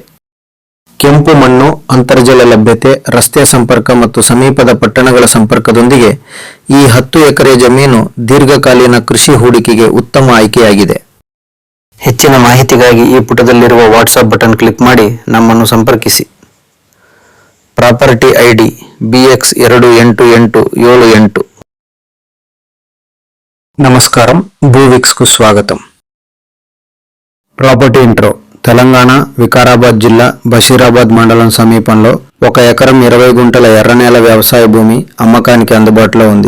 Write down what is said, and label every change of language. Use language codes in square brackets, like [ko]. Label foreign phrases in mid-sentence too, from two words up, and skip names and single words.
[kn] ಕೆಂಪು ಮಣ್ಣು, ಅಂತರ್ಜಲ ಲಭ್ಯತೆ, ರಸ್ತೆ ಸಂಪರ್ಕ ಮತ್ತು ಸಮೀಪದ ಪಟ್ಟಣಗಳ ಸಂಪರ್ಕದೊಂದಿಗೆ ಈ 10 ಎಕರೆ ಜಮೀನು ದೀರ್ಘಕಾಲೀನ ಕೃಷಿ ಹೂಡಿಕೆಗೆ ಉತ್ತಮ ಆಯ್ಕೆಯಾಗಿದೆ. ಹೆಚ್ಚಿನ ಮಾಹಿತಿಗಾಗಿ ಈ ಪುಟದಲ್ಲಿರುವ ವಾಟ್ಸಾಪ್ [en] button click [kn] ಮಾಡಿ ನಮ್ಮನ್ನು ಸಂಪರ್ಕಿಸಿ. [en] property ID BX288878. [te] నమస్కారం. భూవిక్స్కు స్వాగతం. [en] property intro. [te] తెలంగాణ వికారాబాద్ జిల్లా బషీరాబాద్ మండలం సమీపంలో 1 ఎకరం 20 గుంటల ఎర్రనేల వ్యవసాయ భూమి అమ్మకానికి అందుబాటులో ఉంది.